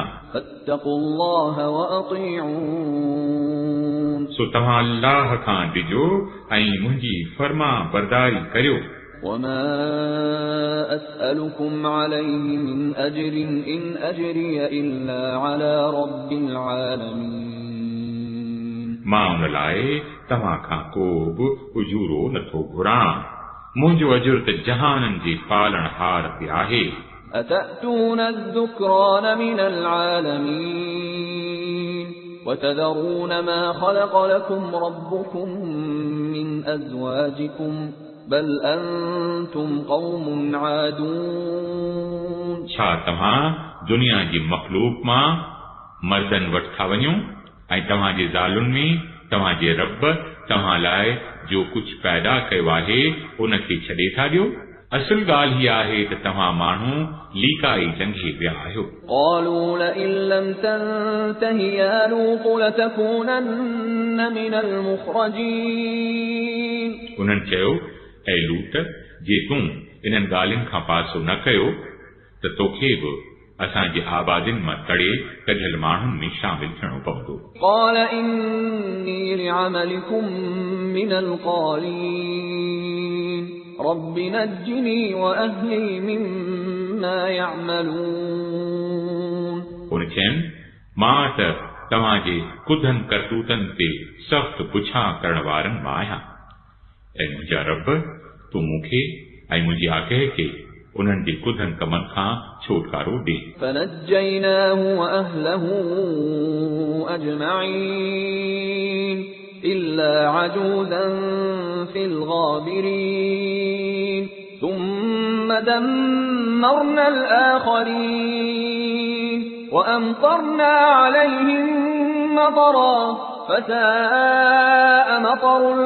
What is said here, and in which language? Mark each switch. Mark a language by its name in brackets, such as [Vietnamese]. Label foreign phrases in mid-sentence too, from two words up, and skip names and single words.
[Arabic] فاتقوا الله وأطيعون [Sindhi] सो तव्हां अल्लाह खां ॾिजो ऐं मुंहिंजी फर्मा बरदारी करियो [Arabic] وما أسألكم عليه من أجر إن أجري إلا على رب العالمين [Sindhi] मां उन लाइ तव्हां खां को बि उजूरो नथो घुरां मुंहिंजो अजुर त जहाननि जे पालणहार ते आहे [Arabic] أتأتون الذكران من العالمين وتذرون ما خلق لكم ربكم من أزواجكم بل أنتم قوم عادون [Sindhi] छा तव्हां दुनिया जी मखलूक मां मर्दनि वटि था वञो ऐं तव्हांजे ज़ालुनि में तव्हांजे रब तव्हां लाइ जो कुझु पैदा कयो आहे उनखे छॾे था ॾियो असल ॻाल्हि हीअ आहे त तव्हां माण्हू लीकाई लंघे विया आहियो [Arabic] قالوا لئن لم تنته يا لوط لتكونن من المخرجين [Sindhi] उन्हनि चयो ऐ लूत जे तूं इन्हनि ॻाल्हियुनि खां पासो न कयो त तोखे बि असांजे आबादियुनि मां तड़े कढियल माण्हुनि में शामिल थियणो पवंदो [Arabic] قال إني لعملكم من القالين رب نجني وأهلي مما يعملون [Sindhi] उन चयनि मां त तव्हांजे कुधनि करतूतनि ते सख़्त पुछा करण वारनि मां आहियां ऐं मुंहिंजा रब तूं मूंखे ऐं मुंहिंजी आगह खे उन्हनि जे कुधनि कमनि खां छुटकारो ॾे [Arabic] فنجيناه وأهله أجمعين إلا عجوزا في الغابرين ثم دمرنا الآخرين وأمطرنا عليهم مطرا فساء مطر